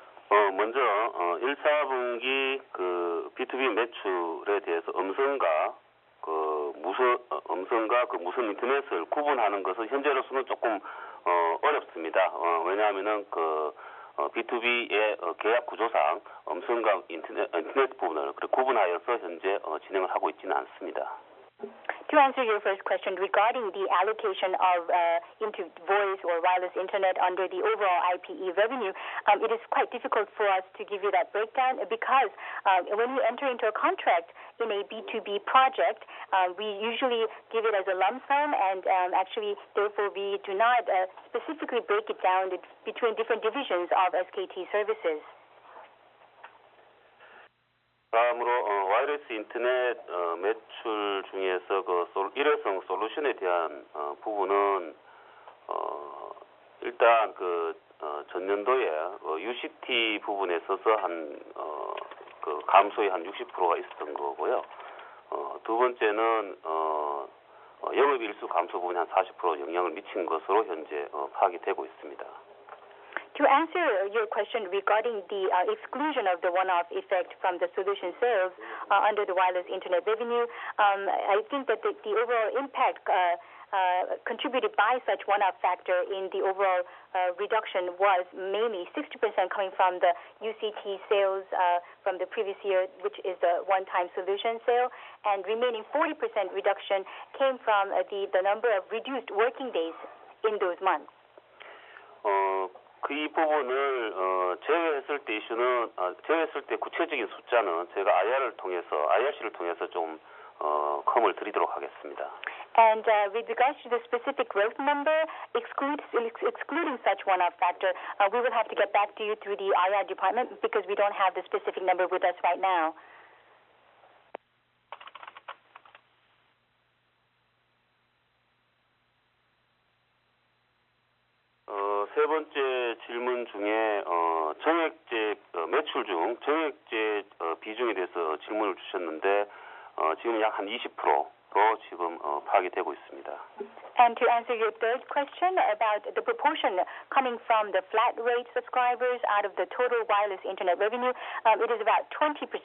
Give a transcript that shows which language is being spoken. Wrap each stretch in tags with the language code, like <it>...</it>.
<ko>먼저 1사분기 그 B2B 매출에 대해서 음성과 그 무선 인터넷을 구분하는 것은 현재로서는 조금 어렵습니다. 왜냐하면은 그 B2B의 계약 구조상 음성과 인터넷 부분을 구분하여서 현재 진행을 하고 있지는 않습니다.</ko> <en>To answer your first question regarding the allocation of into voice or wireless internet under the overall IPE revenue, it is quite difficult for us to give you that breakdown because when we enter into a contract in a B2B project, we usually give it as a lump sum and actually therefore we do not specifically break it down between different divisions of SKT services.</en> <ko>다음으로 와이어리스 인터넷 매출 중에서 그 일회성 솔루션에 대한 부분은 일단 그 전년도에 UCT 부분에 있어서 그 감소의 한 60%가 있었던 거고요. 두 번째는 영업일수 감소 부분이 한 40% 영향을 미친 것으로 현재 파악이 되고 있습니다.</ko> <en>To answer your question regarding the exclusion of the one-off effect from the solution sales under the wireless internet revenue, I think that the overall impact contributed by such one-off factor in the overall reduction was mainly 60% coming from the UCT sales from the previous year, which is the one-time solution sale, and remaining 40% reduction came from the number of reduced working days in those months.</en> <ko>이 부분을 제외했을 때 이슈는 제외했을 때 구체적인 숫자는 제가 IRC를 통해서 좀 컴을 드리도록 하겠습니다.</ko> <en>And with regards to the specific growth number, excluding such one-off factor, we will have to get back to you through the IR department because we don't have the specific number with us right now.</en> <ko>세 번째 질문 중에 정액제 매출 중 정액제 비중에 대해서 질문을 주셨는데 지금 약 한 20%로 지금 파악이 되고 있습니다.</ko> <en>And to answer your third question about the proportion coming from the flat rate subscribers out of the total wireless internet revenue, it is about 20%.</en>